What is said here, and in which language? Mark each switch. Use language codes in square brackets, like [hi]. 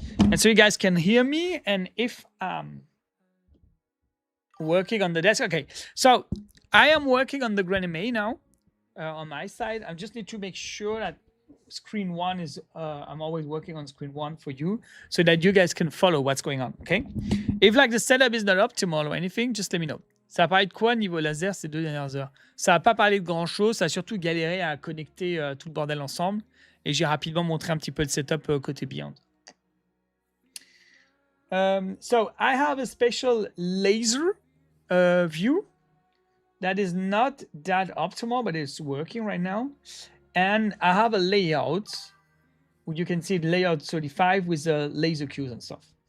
[en] And so you guys can hear me. And if I'm working on the desk, okay. So I am working on the Grenade now on my side. I just need to make sure that screen one is, I'm always working on screen one for you so that you guys can follow what's going on, okay? If like the setup is not optimal or anything, just let me know. [fr] Ça a parlé de quoi niveau laser ces 2 dernières heures? Ça n'a pas parlé de grand chose, ça a surtout galéré à connecter tout le bordel ensemble et j'ai rapidement montré un petit peu le setup côté Beyond. [en] So I have a special laser view that is not that optimal, but it's working right now. And I have a layout. You can see the layout 35 with the laser cues and stuff.